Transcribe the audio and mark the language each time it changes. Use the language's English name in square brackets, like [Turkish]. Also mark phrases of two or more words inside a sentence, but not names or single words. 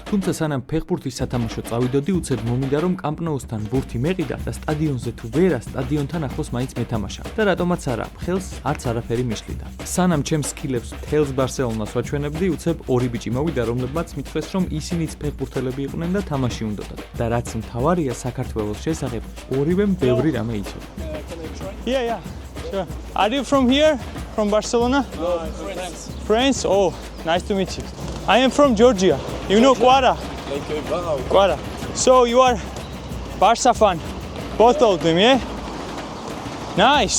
[Georgian] თუმცა სანამ ფეხბურთის სათამაშო წავიდოდი, უცებ მომინდა რომ კამპ-ნოუსთან ბურთი მეყიდა და სტადიონზე თუ ვერა, სტადიონთან ახლოს მაინც მეთამაშა. და რატომაც არა, ხელს არც არაფერი მიშლიდა. სანამ ჩემს სკილებს თელს ბარსელონას ვაჩვენებდი, უცებ ორი ბიჭი მოვიდა, რომლებმაც მითხრეს, რომ ისინიც ფეხბურთელები იყვნენ და თამაში უნდოდათ. და რაც მთავარია, საქართველოს შესახებ ორივემ ბევრი რამე იცოდა. [English] Yeah. Sure. Are you from here? From Barcelona? No, I'm from France. France? Oh, nice to meet you. I am from Georgia. You know Quara? Like Barra. Quara. So you are Barca fan? Both of them, yeah? Nice.